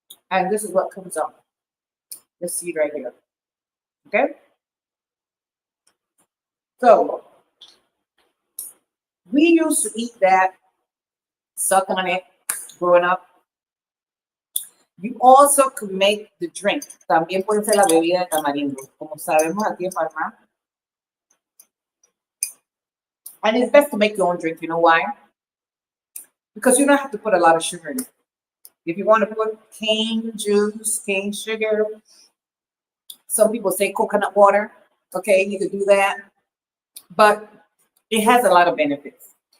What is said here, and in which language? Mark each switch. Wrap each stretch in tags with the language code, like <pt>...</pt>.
<en>And this is what comes out. This seed right here. Okay? So, we used to eat that, suck on it, growing up. You also could make the drink.</en> <es>También puede ser la bebida de tamarindo, como sabemos aquí en Panamá.</es> <en>And it's best to make your own drink. You know why? Because you don't have to put a lot of sugar in it. If you want to put cane juice, cane sugar, some people say coconut water. Okay, you could do that. But it has a lot of benefits.</en>